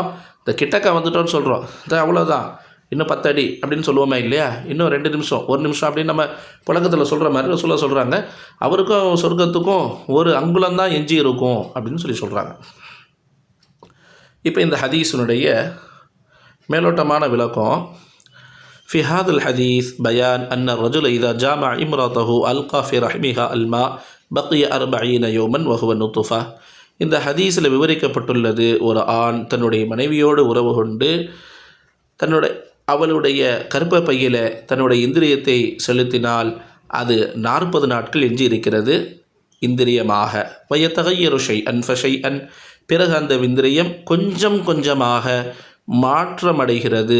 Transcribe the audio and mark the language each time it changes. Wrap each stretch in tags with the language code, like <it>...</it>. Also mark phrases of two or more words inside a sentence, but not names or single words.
<ta>இந்த கிட்டக்க வந்துட்டோன்னு சொல்கிறோம், அவ்வளோதான், இன்னும் 10 அடி அப்படின்னு சொல்லுவோமே இல்லையா, இன்னும் 2 நிமிஷம் 1 நிமிஷம் அப்படின்னு நம்ம புழக்கத்தில் சொல்கிற மாதிரி சொல்கிறாங்க. அவருக்கும் சொர்க்கத்துக்கும் ஒரு அங்குலம்தான் எஞ்சி இருக்கும் அப்படின்னு சொல்கிறாங்க. இப்போ இந்த ஹதீஸினுடைய மேலோட்டமான விளக்கம்,</ta> <ar>في هذا الحديث بيان أن الرجل إذا جامع امرأته ألقى في رحمها الماء بقي 40 يوما وهو نطفة.</ar> <ta>இந்த ஹதீஸில் விவரிக்கப்பட்டுள்ளது, ஒரு ஆண் தன்னுடைய மனைவியோடு உறவு கொண்டு அவளுடைய கர்ப்ப பையில் தன்னுடைய இந்திரியத்தை செலுத்தினால் அது 40 நாட்கள் எஞ்சி இருக்கிறது இந்திரியமாக.</ta> <ar>ويتغير شيئا فشيئا,</ar> <ta>பிறகு அந்த இந்திரியம் கொஞ்சம் கொஞ்சமாக மாற்றமடைகிறது.</ta>